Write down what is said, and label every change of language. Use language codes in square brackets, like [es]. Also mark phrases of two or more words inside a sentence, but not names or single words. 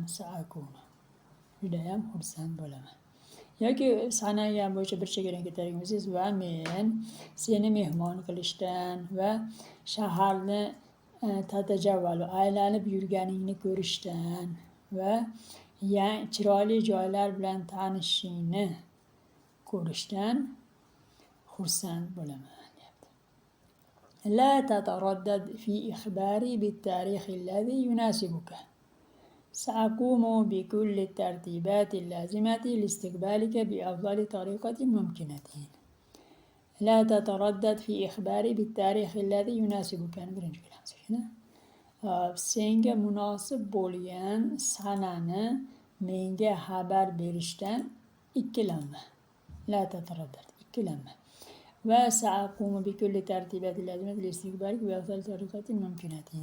[uz] Judayam xursand bo'laman. Yoki sanagan bo'yicha bir chekkadan ketadigan bo'lsangiz, va men seni mehmon qilishdan va shaharni tatajavvalu aylanib yurganingni ko'rishdan va chiroyli joylar bilan tanishishingni ko'rishdan xursand bo'laman. [ar] لا تتردد في إخباري بالتاريخ الذي يناسبك. سأقوم بكل الترتيبات اللازمة لاستقبالك بأفضل طريقة ممكنة. لا تتردد في إخباري بالتاريخ الذي يناسبك. [uz] Senga munosib bo'lgan sanani menga xabar berishdan ikkilanma. [ar] لا تتردد, ikkilanma. وسأقوم بكل ترتيبات لازمة لاستقبالك وأفضل طريقة ممكنة.